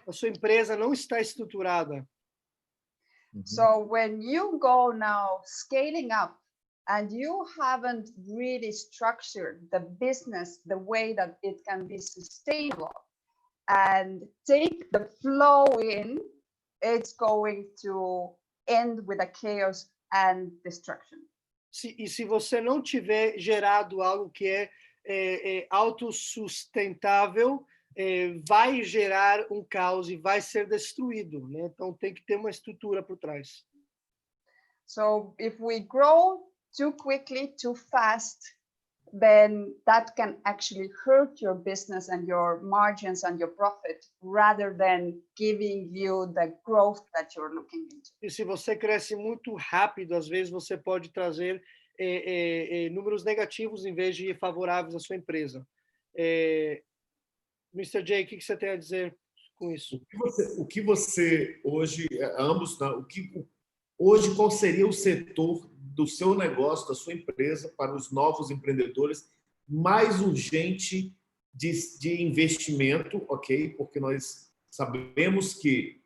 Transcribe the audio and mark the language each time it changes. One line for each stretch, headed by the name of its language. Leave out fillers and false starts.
Portuguese: A sua empresa não está estruturada.
English: So when you go now scaling up and you haven't really structured the business the way that it can be sustainable and take the flow in, it's going to end with a chaos and destruction.
Portuguese: E se você não tiver gerado algo que é autossustentável, vai gerar caos e vai ser destruído, né? Então tem que ter uma estrutura por trás.
English: So if we grow too quickly, too fast, then that can actually hurt your business and your margins and your profit, rather than giving you the growth that you're looking into.
Portuguese: E se você cresce muito rápido, às vezes você pode trazer números negativos em vez de favoráveis à sua empresa. Mr. J, o que você tem a dizer com isso? O que você hoje, ambos, hoje qual seria o setor do seu negócio, da sua empresa, para os novos empreendedores, mais urgente de investimento, ok? Porque nós sabemos que